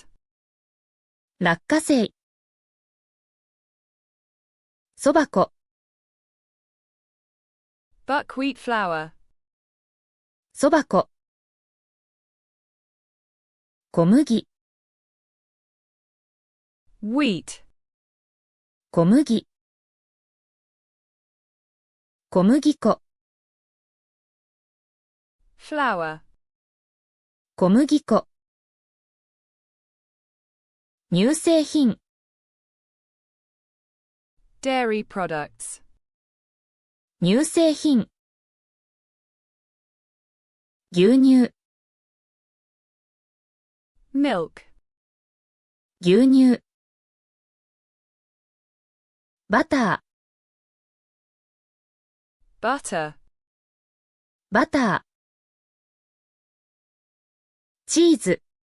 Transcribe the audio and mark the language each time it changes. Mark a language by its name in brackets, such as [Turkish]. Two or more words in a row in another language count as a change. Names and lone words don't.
[Japanese] 落花生。そば粉。 [English] Buckwheat flour. [Japanese] そば粉。小麦。 [English] Wheat. [Japanese] 小麦。小麦粉。 [English] Flour. [Japanese] 小麦粉。乳製品。 [English] Dairy products. [Japanese] 乳製品。牛乳。 [English] Milk. [Japanese] 牛乳。バター。 [English] Butter. [Japanese] バター。チーズ。